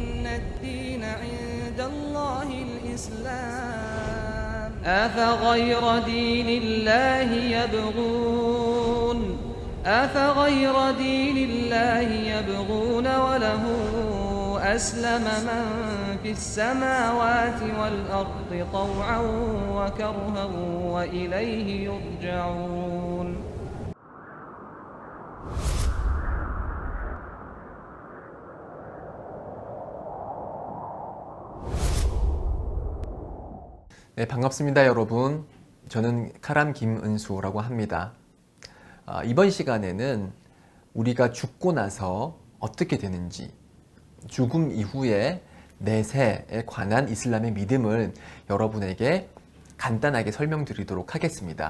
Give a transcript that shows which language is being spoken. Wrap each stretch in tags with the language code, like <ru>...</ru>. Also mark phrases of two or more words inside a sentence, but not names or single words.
<ar>الدين عند الله الإسلام أفغير دين الله يبغون وله أسلم من في السماوات والأرض طوعا وكرها وإليه يرجعون.</ar> <ko>네, 반갑습니다, 여러분. 저는 카람 김은수라고 합니다. 이번 시간에는 우리가 죽고 나서 어떻게 되는지, 죽음 이후의 내세에 관한 이슬람의 믿음을 여러분에게 간단하게 설명드리도록 하겠습니다.</ko>